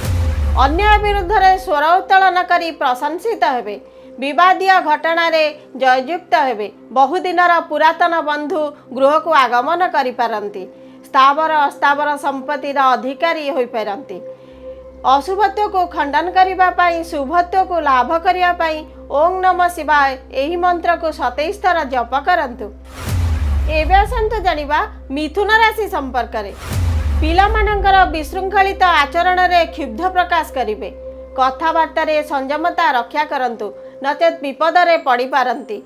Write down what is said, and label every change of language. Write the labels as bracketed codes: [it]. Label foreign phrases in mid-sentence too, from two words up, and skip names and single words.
[or] ଅନ୍ୟ ବିରୁଦ୍ଧ ରେ ସ୍ୱର ଉତ୍ତୋଳନ କରି ପ୍ରଶଂସିତ ହେବେ, ବିବାଦୀୟ ଘଟଣା ରେ ଜୟଯୁକ୍ତ ହେବେ। ବହୁଦିନର ପୁରାତନ ବନ୍ଧୁ ଗୃହ କୁ ଆଗମନ କରି ପାରନ୍ତି, ସ୍ଥାବର ଅସ୍ଥାବର ସମ୍ପତ୍ତିର ଅଧିକାରୀ ହୋଇ ପାରନ୍ତି। ଅଶୁଭତ୍ୱ କୁ ଖଣ୍ଡନ କରିବା ପାଇଁ ଶୁଭତ୍ୱ କୁ ଲାଭ କରିବା ପାଇଁ [sa] ओम नमः शिवाय [or] ଏହି ମନ୍ତ୍ର କୁ 27 ଥର ଜପ କରନ୍ତୁ। ଏବେ ଆସନ୍ତୁ ଜାଣିବା ମିଥୁନ ରାଶି ସମ୍ପର୍କ ରେ। ପିଲା ମାନଙ୍କର ବିଶୃଙ୍ଖଳିତ ଆଚରଣ ରେ କ୍ଷୁବ୍ଧ ପ୍ରକାଶ କରିବେ, କଥାବାର୍ତ୍ତା ରେ ସଂଯମତା ରକ୍ଷା କରନ୍ତୁ ନଚେତ ବିପଦ ରେ ପଡ଼ି ପାରନ୍ତି।